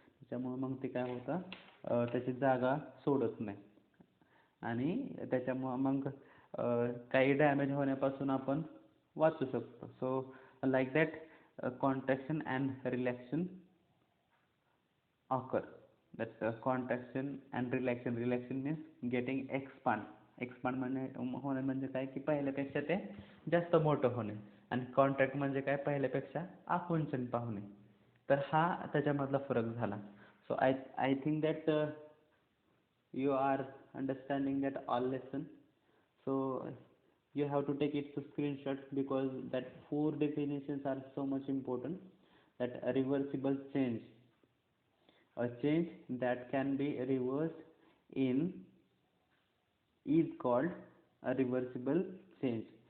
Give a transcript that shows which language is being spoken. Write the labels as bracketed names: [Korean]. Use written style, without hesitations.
[Marathi] त्याच्यामुळे मग ते काय होतं, त्याची जागा सोडत नाही आणि त्याच्यामुळं मग काही डॅमेज होण्यापासून आपण वाचू शकतो. [English] So like that contraction and relaxation occur. That contraction and relaxation. Relaxation means getting expand. [Marathi] Expand म्हणजे होणे म्हणजे काय की पहिल्यापेक्षा ते जास्त मोठं होणे, आणि कॉन्ट्रॅक्ट म्हणजे काय, पहिल्यापेक्षा आकुंचन पावणे. तर हा त्याच्यामधला फरक झाला. [English] So I I think that you are understanding that all lesson. So you have to take it to screenshot because that four definitions are so much important. That a reversible change, a change that can be reversed in, is called a reversible change.